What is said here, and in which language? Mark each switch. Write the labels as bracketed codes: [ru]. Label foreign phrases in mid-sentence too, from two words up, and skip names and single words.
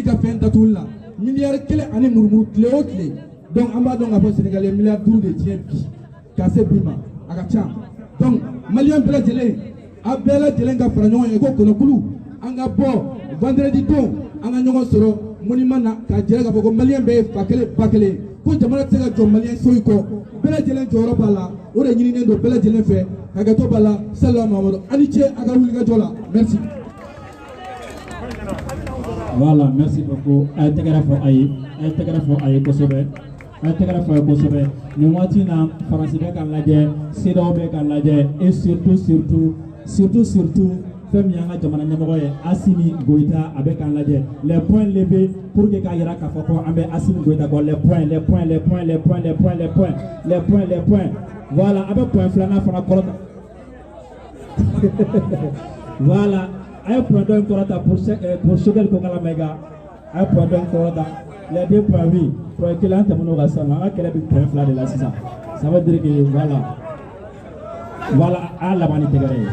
[bm] ka fɛn datuguli la miliyari 1 ani murumuru tile o tile donc an b'a dɔn k'a fɔ Sénégal ye miliyari 5 de tiɲɛ bi ka se bi ma a ka ca donc maliyɛn bɛɛ lajɛlen a bɛɛ lajɛlen ka fara ɲɔgɔn ye ko kɔnɔkulu an ka bɔ vendredi don an ka ɲɔgɔn sɔrɔ monument na k'a jira k'a fɔ ko maliyɛn bɛɛ ye fa kelen ba kelen ko jamana tɛ se ka jɔ maliyɛn soyi kɔ bɛɛ lajɛlen jɔyɔrɔ b'a la o de ɲininen don bɛɛ lajɛlen fɛ hakɛto b'a la sallallahu Mahamadu a ni ce a ka wulikajɔ la merci. [fr] Voilà, merci beaucoup. [bm] A ye tɛgɛrɛ fɔ a ye, a ye tɛgɛrɛ fɔ a ye kosɛbɛ, a ye tɛgɛrɛ fɔ a ye kosɛbɛ. Nin waati in na Faransi bɛ k'a lajɛ, CEDEAO bɛ k'a lajɛ, [fr] et surtout [bm] fɛn min y'an ka jamana ɲɛmɔgɔ ye Assimi Goïta a bɛ k'an lajɛ. [fr] Les points levés pour que [bm] k'a yira k'a fɔ ko an bɛ Assimi Goïta kɔ. [fr] Les points. [bm] Voilà, a bɛ point filanan fana kɔrɔta. Voilà. A ye point dɔ in kɔrɔta pour Choguel Kokala Maïga. A ye point dɔ in kɔrɔta. [fr] Les 2 points oui. [bm] Point kelen an tɛmɛn'o kan sisan an ka kɛlɛ bɛ point 2 de la sisan. [fr] Ça veut dire que voilà [bm] a laban ni tɛgɛrɛ ye.